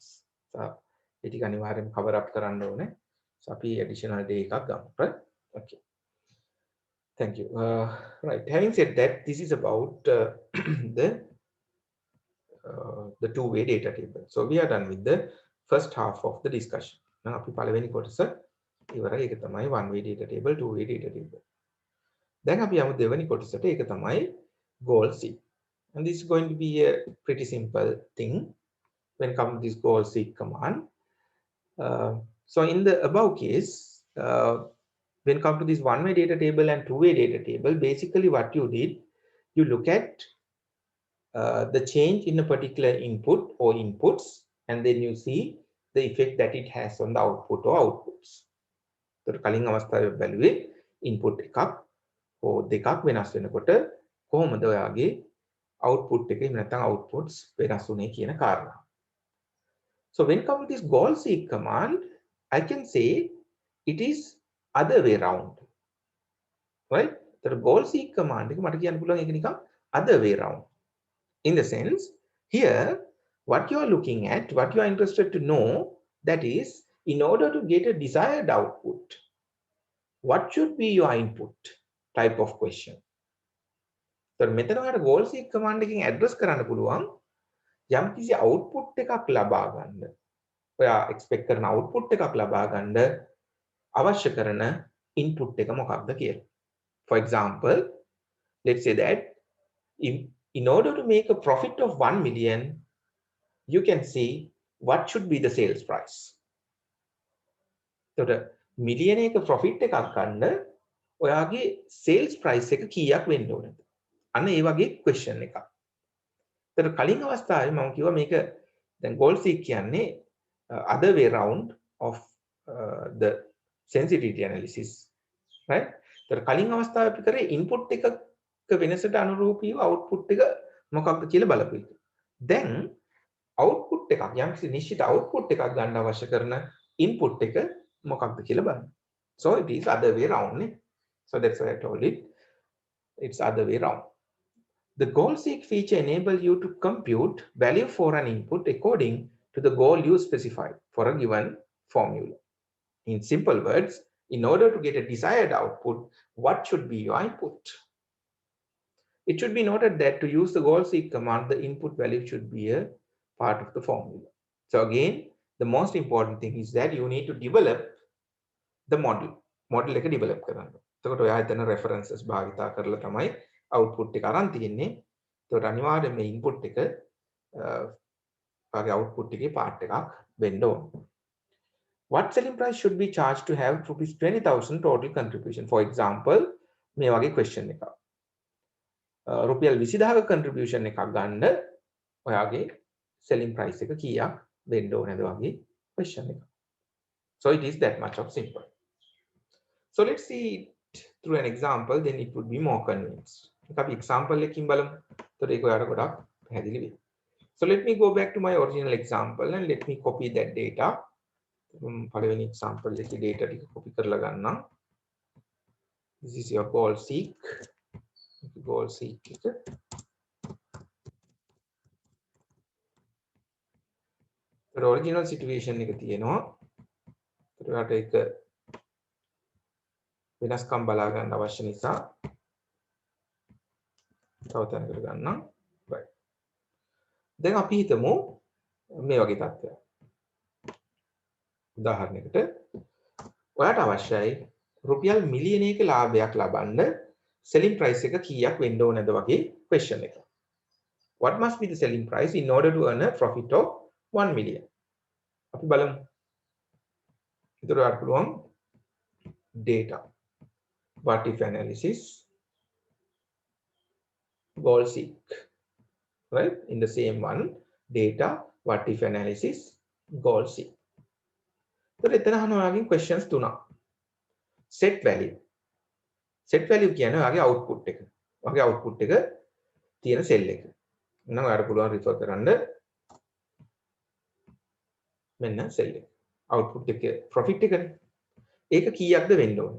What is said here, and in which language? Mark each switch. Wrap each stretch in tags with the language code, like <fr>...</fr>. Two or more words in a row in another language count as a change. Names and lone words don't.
<en>So, it can cover up karandone. So, additional day</en> <si>එකක් ගමු,</si> <en>right? Okay. Thank you. Right. Having said that, this is about the two-way data table. So, we are done with the first half of the discussion. Now,</en> <si>අපි පළවෙනි කොටස ඉවරයි. ඒක තමයි</si> <en>one-way data table, two-way data table.</en> <si>Then අපි යමු දෙවෙනි කොටසට. ඒක තමයි</si> <en>goal seek. And this is going to be a pretty simple thing when come to this goal seek command. So in the above case, when come to this one-way data table and two-way data table, basically what you did, you look at the change in a particular input or inputs, and then you see the effect that it has on the output or outputs.</en> <si>So කලින් අවස්ථාවේ බැලුවේ input එකක් or දෙකක් වෙනස් වෙනකොට කොහොමද ඔයාගේ output එක එහෙම නැත්නම් outputs වෙනස් වුනේ කියන කාරණා.</si> <en>So when come to this goal seek command, I can say it is other way round. Right? The goal seek command</en> <si>එක මට කියන්න පුළුවන් ඒක නිකන්</si> <en>other way round. In the sense, here what you are looking at, what you are interested to know, that is, in order to get a desired output, what should be your input type of question.</en> <si>So මෙතන ඔයාලට</si> <en>goal seek command</en> <si>එකකින් address කරන්න පුළුවන් යම් කිසි output එකක් ලබා ගන්න. ඔයා expect කරන output එකක් ලබා ගන්න අවශ්‍ය කරන input එක මොකක්ද කියලා.</si> <en>For example, let's say that in order to make a profit of 1 million, you can see what should be the sales price.</en> <si>So the million එක profit එකක් ගන්න ඔයාගේ</si> <en>sales price</en> <si>එක කීයක් වෙන්න ඕනද? අන්න ඒ වගේ question එකක්. ඒතර කලින් අවස්ථාවේ මම කිව්වා මේක දැන්</si> <en>goal seek</en> <si>කියන්නේ</si> <en>other way round of the sensitivity analysis, right?</en> <si>ඒතර කලින් අවස්ථාවේ අපි කරේ input එකක වෙනසට අනුරූපීව output එක මොකක්ද කියලා බලපු එක. දැන් output එකක් යම්කිසි නිශ්චිත output එකක් ගන්න අවශ්‍ය කරන input එක මොකක්ද කියලා බලන්න.</si> <en>So it is other way round නේ. So that's why I told it. It's other way round. The goal seek feature enables you to compute value for an input according to the goal you specified for a given formula. In simple words, in order to get a desired output, what should be your input? It should be noted that to use the goal seek command, the input value should be a part of the formula. So again, the most important thing is that you need to develop the model.</en> <si>Model එක develop කරන්න. එතකොට ඔයා එතන references භාවිතා කරලා තමයි output එක අරන් තියෙන්නේ. එතකොට අනිවාර්යයෙන් මේ input එක ඔයාගේ output එකේ part එකක් වෙන්න ඕන.</si> <en>What selling price should be charged to have rupees 20,000 total contribution? For example,</en> <si>මේ වගේ question එකක්. රුපියල් 20000ක contribution එකක් ගන්න ඔයාගේ</si> <en>selling price</en> <si>එක කීයක් වෙන්න ඕනද වගේ question එකක්.</si> <en>So it is that much of simple. So let's see it through an example, then it would be more convinced.</en> <si>අපි example එකකින් බලමු. එතකොට ඒක ඔයාලට ගොඩක් පැහැදිලි වෙයි.</si> <en>So let me go back to my original example and let me copy that data.</en> <si>පළවෙනි example එකේ data ටික copy කරලා ගන්නම්.</si> <en>This is your goal seek. Goal seek එක. original situation</en> <si>එක තියෙනවා. ඒකට ඒක වෙනස්කම් බලා ගන්න අවශ්‍ය නිසා තව තැනකට ගන්නම්. right. දැන් අපි හිතමු මේ වගේ තත්ත්වයක්. උදාහරණයකට ඔයාට අවශ්‍යයි රුපියල් මිලියනයක ලාභයක් ලබන්න</si> <en>selling price</en> <si>එක කීයක් වෙන්න ඕනද වගේ question එක.</si> <en>What must be the selling price in order to earn a profit of 1 million?</en> <si>අපි බලමු. ඒතර ඔයාට පුළුවන්</si> <en>data, what if analysis, goal seek, right? In the same one, data, what if analysis, goal seek.</en> <si>So එතන අහන ඔයාගෙන් questions තුනක්.</si> <en>set value. set value</en> <si>කියන්නේ ඔයාගේ output එක. ඔයාගේ output එක තියෙන cell එක. එහෙනම් ඔයාට පුළුවන් refer කරන්න මෙන්න cell එක. output එක profit එකනේ. ඒක කීයක්ද වෙන්න ඕනේ?</si>